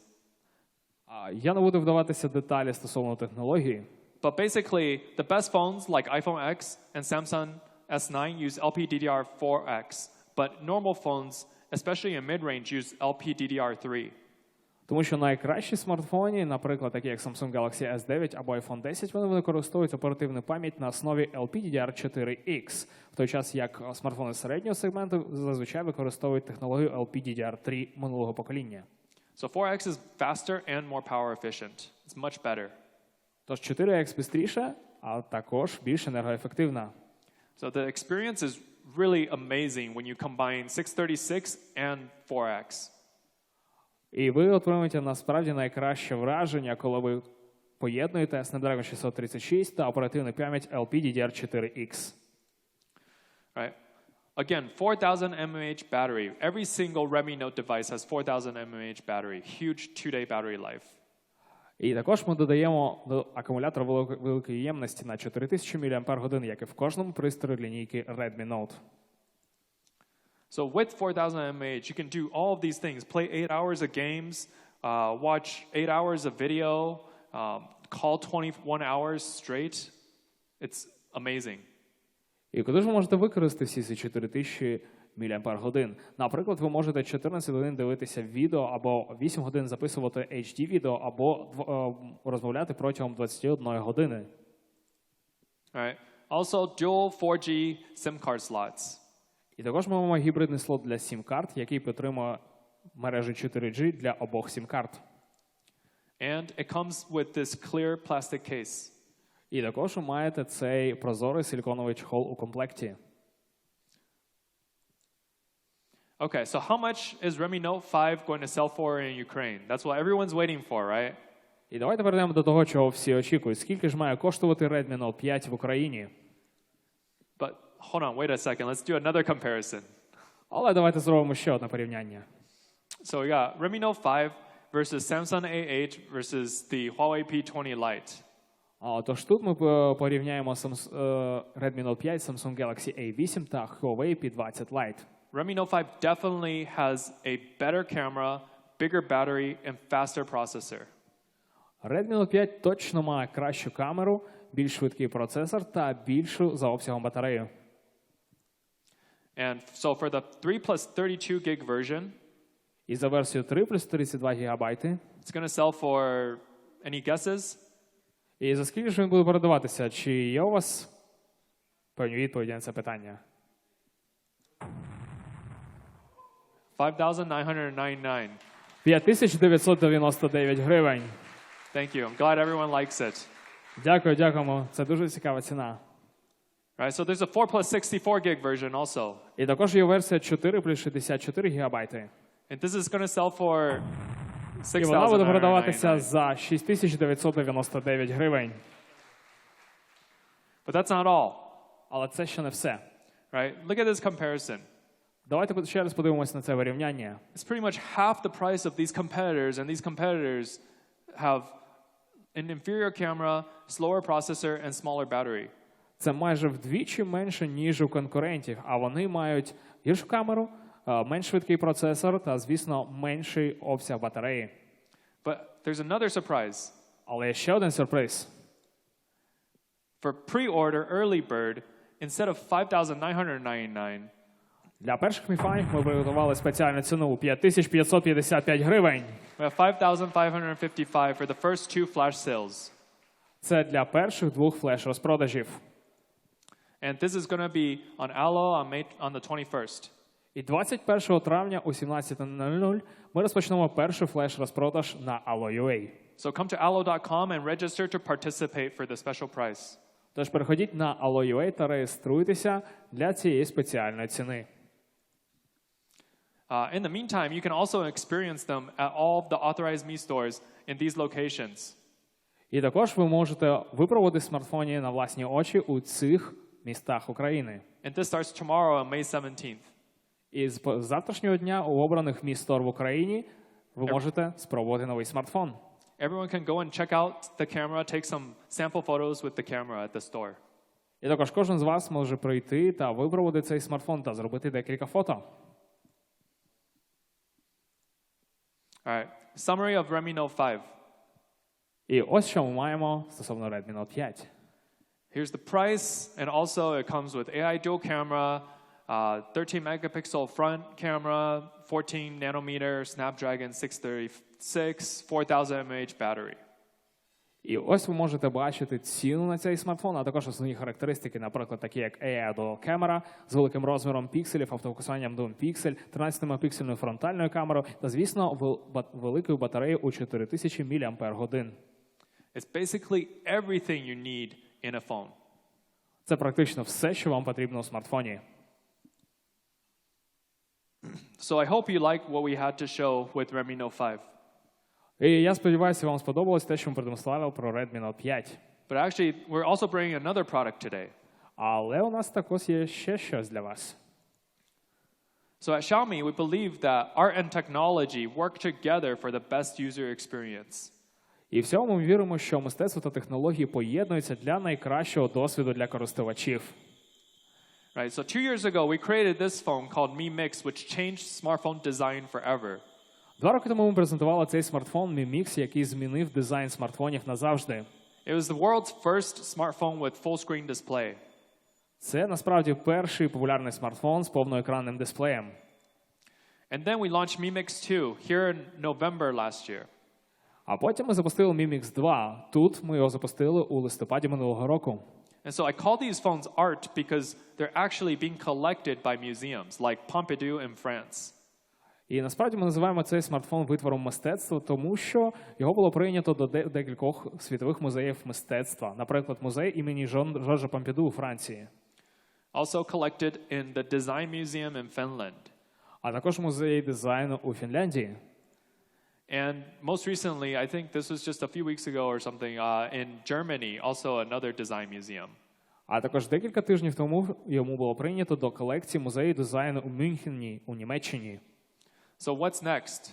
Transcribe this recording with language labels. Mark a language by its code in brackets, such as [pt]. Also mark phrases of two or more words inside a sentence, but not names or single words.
[uk] Я не буду вдаватися в деталі стосовно технології. [en] but basically, the best phones like iPhone X and Samsung S9 use LPDDR4X, but normal phones, especially in mid-range, use LPDDR3. [uk] Тому що найкращі смартфони, наприклад, такі як Samsung Galaxy S9 або iPhone 10, вони використовують оперативну пам'ять на основі LPDDR4X, в той час як смартфони середнього сегменту зазвичай використовують технологію LPDDR3 минулого покоління. [en] So 4X is faster and more power efficient. It's much better. [uk] Тож 4X швидше, а також більш енергоефективна. [en] So the experience is really amazing when you combine 636 and 4X. [uk] І ви отримуєте насправді найкраще враження, коли ви поєднуєте Snapdragon 636 та оперативну пам'ять LPDDR4X. [en] Right? Again, 4,000 mAh battery. Every single Redmi Note device has 4,000 mAh battery. Huge 2-day battery life. [uk] І також ми додаємо до акумулятора великої ємності на 4000 мАч, як і в кожному пристрої лінійки Redmi Note. [en] So with 4,000 mAh, you can do all of these things. Play 8 hours of games, watch 8 hours of video, call 21 hours straight. It's amazing. [uk] І куди ж ви можете використати всі ці 4000 мАч? Наприклад, ви можете 14 годин дивитися відео, або 8 годин записувати HD-відео, або розмовляти протягом 21 години. [en] All right. Also, dual 4G SIM card slots. [uk] І також ми маємо гібридний слот для SIM-карт, який підтримує мережу 4G для обох SIM-карт. [en] And it comes with this clear plastic case. [uk] І також ви маєте цей прозорий силіконовий чохол у комплекті. [en] Okay, so how much is Redmi Note 5 going to sell for in Ukraine? That's what everyone's waiting for, right? [uk] І давайте перейдемо до того, чого всі очікують. Скільки ж має коштувати Redmi Note 5 в Україні? [en] But hold on, wait a second. Let's do another comparison. [uk] Але давайте зробимо ще одне порівняння. [en] So we got Redmi Note 5 versus Samsung A8 versus the Huawei P20 Lite. [uk] Тож тут ми порівняємо Redmi Note 5, Samsung Galaxy A8 та Huawei P20 Lite. [en] Redmi Note 5 definitely has a better camera, bigger battery, and faster processor. [uk] Redmi Note 5 точно має кращу камеру, більш швидкий процесор та більшу за обсягом батарею. [en] And so for the 3 plus 32 gig version, [uk] І за версію 3 плюс 32 гігабайти. [en] it's going to sell for, any guesses? [uk] І за скільки ж він буде продаватися? Чи є у вас певні відповіді на це питання? [en] 5,999. [uk] 5999 гривень. [en] Thank you. I'm glad everyone likes it. [uk] Дякуємо. Це дуже цікава ціна. [en] Right, so there's a 4 plus 64 gig version also. [uk] І також є версія 4 плюс 64 гігабайти. [en] And this is going to sell for [uk] І вона буде продаватися [en] 6,999. [uk] за 6999 гривень. [en] But that's not all. [uk] Але це ще не все. [en] Right? Look at this comparison. [uk] Давайте ще раз подивимося на це порівняння. [en] It's pretty much half the price of these competitors, and these competitors have an inferior camera, slower processor, and smaller battery. [uk] Це майже вдвічі менше, ніж у конкурентів, а вони мають гіршу камеру, менш швидкий процесор та, звісно, менший обсяг батареї. [en] But there's another surprise. [uk] Але є ще один сюрприз. [en] For pre-order early bird, instead of 5,999, [uk] Для перших міфанів ми приготували спеціальну ціну 5555 гривень. [en] we have 5,555 for the first 2 flash sales. [uk] Це для перших двох флеш-розпродажів. [en] And this is going to be on Allo on the 21st. [uk] І 21 травня о 17:00 ми розпочнемо перший флеш-розпродаж на Allo.ua. [en] So come to allo.com and register to participate for the special price. [uk] Тож переходіть на Allo.ua та реєструйтеся для цієї спеціальної ціни. [en] In the meantime, you can also experience them at all of the authorized Mi stores in these locations. [uk] І також ви можете випробувати смартфони на власні очі у цих містах України. [en] And this starts tomorrow on May 17th. [uk] І з завтрашнього дня у обраних Mi Store в Україні ви можете спробувати новий смартфон. [en] Everyone can go and check out the camera, take some sample photos with the camera at the store. [uk] І також кожен з вас може прийти та випробувати цей смартфон та зробити декілька фото. [en] All right. Summary of Redmi Note 5. [uk] І ось що ми маємо стосовно Redmi Note 5. [en] Here's the price, and also it comes with AI dual camera, 13 megapixel front camera, 14 nanometer Snapdragon 636, 4000 mAh battery. [uk] І ось ви можете бачити ціну на цей смартфон, а також основні характеристики, наприклад, такі як AI Dual Camera з великим розміром пікселів, автофокусуванням Dual Pixel, 13-мегапіксельною фронтальною камерою та, звісно, великою батареєю у 4000 мАч. [en] It's basically everything you need in a phone. [uk] Це практично все, що вам потрібно у смартфоні. [en] So I hope you like what we had to show with Redmi Note 5. [uk] І я сподіваюся, вам сподобалось те, що ми продемонстрували про Redmi Note 5. [en] But actually, we're also bringing another product today. [uk] Але у нас також є ще щось для вас. [en] So at Xiaomi, we believe that art and technology work together for the best user experience. [uk] І в цьому ми віримо, що мистецтво та технології поєднуються для найкращого досвіду для користувачів. [en] Right, so 2 years ago, we created this phone called Mi Mix, which changed smartphone design forever. [uk] 2 роки тому ми презентували цей смартфон Mi Mix, який змінив дизайн смартфонів назавжди. [en] It was the world's first smartphone with full-screen display. [uk] Це насправді перший популярний смартфон з повноекранним дисплеєм. [en] And then we launched Mi Mix 2 here in November last year. [uk] А потім ми запустили Mi Mix 2. Тут ми його запустили у листопаді минулого року. [en] And so I call these phones art because they're actually being collected by museums like Pompidou in France. [uk] І насправді ми називаємо цей смартфон витвором мистецтва, тому що його було прийнято до декількох світових музеїв мистецтва. Наприклад, музей імені Жоржа Помпіду у Франції. [en] Also collected in the Design Museum in Finland. [uk] А також музей дизайну у Фінляндії. [en] And most recently, I think this was just a few weeks ago or something, in Germany, also another design museum. [uk] А також декілька тижнів тому йому було прийнято до колекції музею дизайну у Мюнхені, у Німеччині. [en] So what's next?